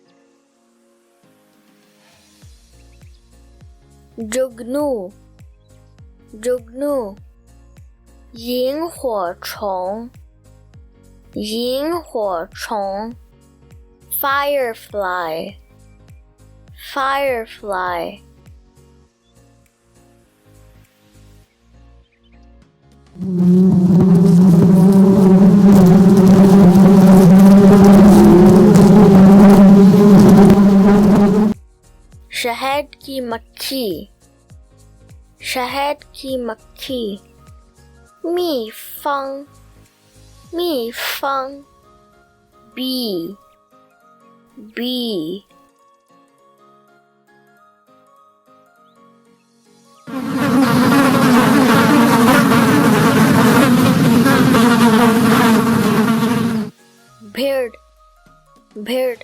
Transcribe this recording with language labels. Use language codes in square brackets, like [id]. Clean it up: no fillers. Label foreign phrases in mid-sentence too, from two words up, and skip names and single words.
[hi] जुगनू, जुगनू, [zh] 萤火虫萤火虫 [en] Firefly, firefly. [hi] शहद की मक्खी शहद की मक्खी [zh] 蜜蜂蜜蜂 [en] bee bee. Bird, bird.